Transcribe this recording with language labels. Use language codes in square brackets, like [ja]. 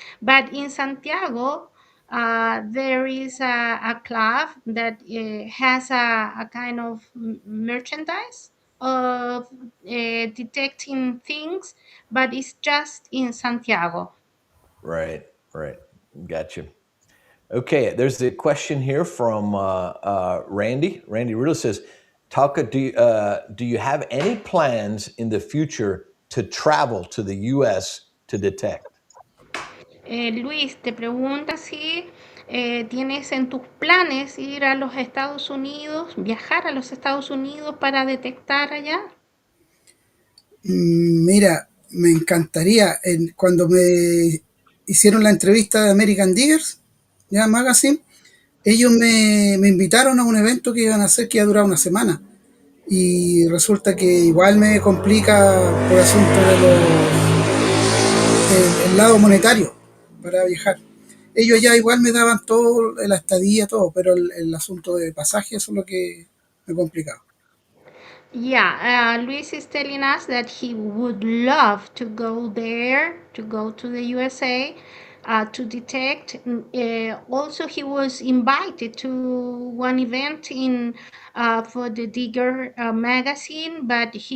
[en] But in Santiago, there is a club that has a kind of merchandise of detecting things, but it's just in Santiago. Right, right. Gotcha. Okay, there's a question here from Randy. Randy Riddle says, Talca, do you have any plans in the future to travel to the U.S. to detect? [es] Luis, te pregunta si tienes en tus planes ir a los Estados Unidos, viajar a los Estados Unidos para detectar allá. Mira, me encantaría, cuando me hicieron la entrevista de American Diggers, ya Magazine, ellos me invitaron a un evento que iban a hacer que iba a durar una semana. Y resulta que igual me complica por asunto de el lado monetario para viajar. Ellos ya igual me daban todo, la estadía, todo, pero el asunto de pasaje, eso es lo que me complicaba. [en] Yeah, Luis is telling us that he would love to go there, to go to the USA, to detect. Also, he was invited to one event in for the Digger magazine, but he